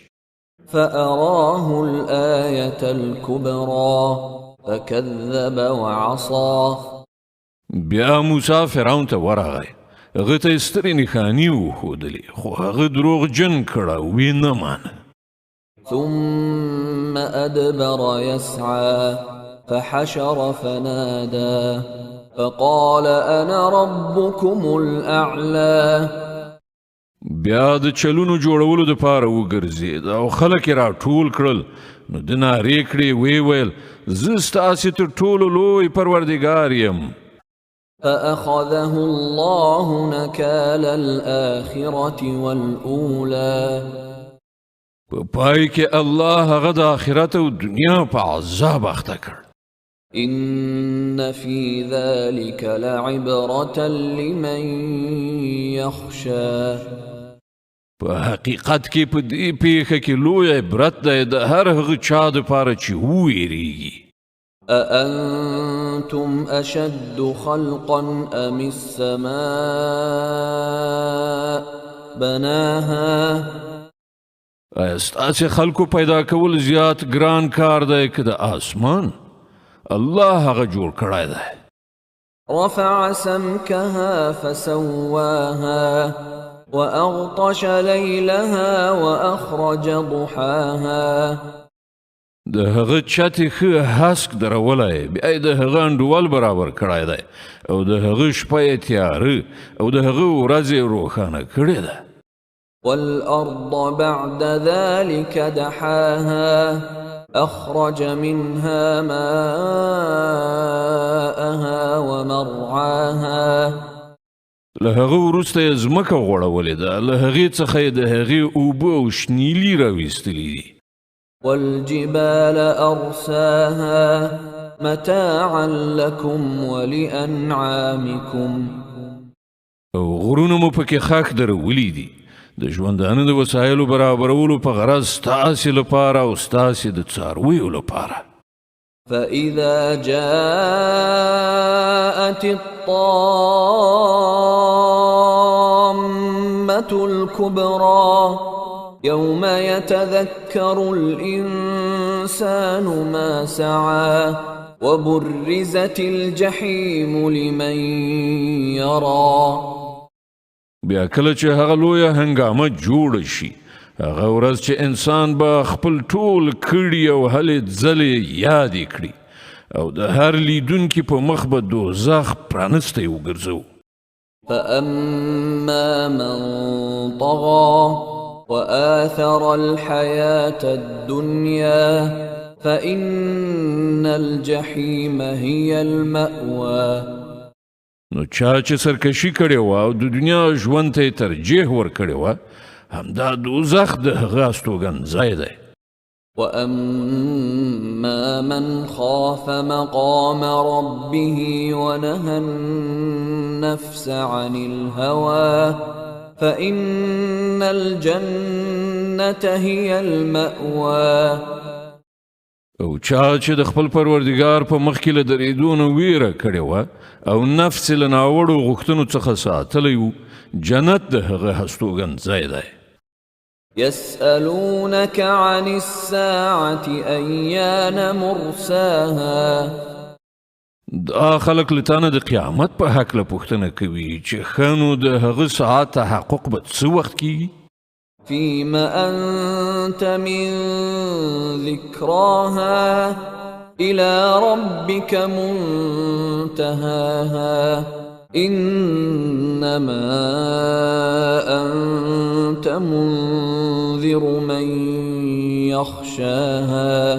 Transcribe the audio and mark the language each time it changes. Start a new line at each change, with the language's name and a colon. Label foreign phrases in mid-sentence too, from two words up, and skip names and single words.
Arabic: فأراه الآية الكبرى فكذب وعصى.
Pashto: بیا موسی فرعون ته ورغی، هغه ته یې سترې نښانې وښودلې، خو هغه دروغجن کړه او ویې نه مانه.
Arabic: ثم أدبر يسعى فحشر فنادى فقال أنا ربكم الأعلى.
Pashto: بیا د چلونو جوړولو دپاره وګرځېد او خلک یې راټول کړل، نو ده نارې کړې، ویې ویل زه ستاسې تر ټولو لوی پروردګار یم.
Arabic: فأخذه الله نكال الآخرة والأولى.
Pashto: په پای کې الله هغه د آخرت او دنیا په عذاب اخته کړ.
Arabic: إن في ذلك لعبرة لمن يخشى.
Pashto: په حقیقت کې په دې پیښه کې لوی عبرت دی د هر هغه چا دپاره چې وویریږي.
Arabic: أأنتم أشد خلقا أم السماء بناها.
Pashto: آیا ستاسې خلکو پیدا کول زیات ګران کار دی که د آسمان؟ الله هغه جوړ کړی دی.
Arabic: رفع سمكها فسواها وأغطش ليلها وأخرج ضحاها
Pashto: د هغه چتې ښه هسک درولی بیا یې د هغه انډول برابر کړی دی او د هغه شپه یې تیاره او د هغه ورځ یې روښانه کړې ده
Arabic: والأرض بعد ذلك دحاها أخرج منها ماءها ومرعاها
Pashto: له هغه وروسته یې ځمکه غوړولې ده له هغې څخه یې د هغې اوبه او شنیلي راویستلي دي
Arabic: والجبال أرساها متاعا لكم ولأنعامكم
Pashto: او غرونه مو پکې خاک درولي دي د ژوندانه د وسایلو برابرولو په غرض ستاسې لپاره او ستاسې د څارویو لپاره
Arabic: فإذا جاءت الطامة الكبرى يوم يتذكر الإنسان ما سعى وبرزت الجحيم لمن يرى
Pashto: بیا کله چې هغه لویه هنګامه جوړه شي هغه ورځ چې انسان به خپل ټول کړي او هلې ځلې یادې کړي او د هر لیدونکي په مخ به دوزخ پرانستی وګرځو
Arabic: فأما من طغى وآثر الحياة الدنيا فإن الجحيم هي المأوى
Pashto: نو چا چې سرکشي کړې وه او د دنیا ژوند ته یې ترجیح ورکړې وه همدا دوزخ د هغه استوګنځی دی
Arabic: وأما من خاف مقام ربه ونهى النفس عن الهوى فإن الجنة هي المأوى
Pashto: او چا چې د خپل پروردګار په مخ کې له درېدو نه ویره کړې وه او نفس یې له ناوړو غوښتنو څخه ساتلی و جنت د هغه هستوګنځی دی
Arabic: يسألونك عن الساعة أيان مرساها
Pashto: دا خلک له تانه د قیامت په هکله پوښتنه کوي چې ښه نو د هغه ساعت تحقق به څه وخت کیږي
Arabic: فيم أنت من ذكراها إلى ربك منتهاها إنما أنت منذر من يخشاها